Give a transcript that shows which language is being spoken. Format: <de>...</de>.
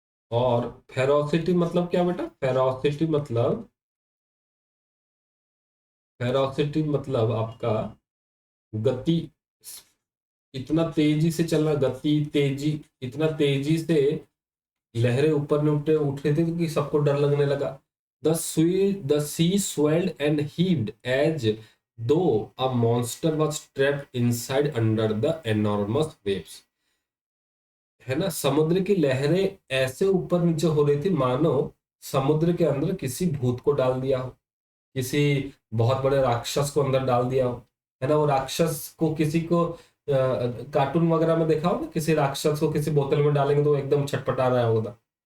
<hi>और फेरोसिटी मतलब क्या बेटा? फेरोसिटी मतलब, फेरोसिटी मतलब आपका गति, इतना तेजी से चलना, गति तेजी, इतना तेजी से लहरें ऊपर ने उठ रही थी कि सबको डर लगने लगा।</hi> <en>The sea swelled and heaved as though a monster was trapped inside under the enormous waves।</en> <hi>है ना, समुद्र की लहरें ऐसे ऊपर नीचे हो रही थी मानो समुद्र के अंदर किसी भूत को डाल दिया हो, किसी बहुत बड़े राक्षस को अंदर डाल दिया हो। है ना, वो राक्षस को किसी को कार्टून वगैरह में देखा होगा, किसी राक्षस को किसी बोतल में डालेंगे तो वो एकदम छटपटा रहा होगा।</hi>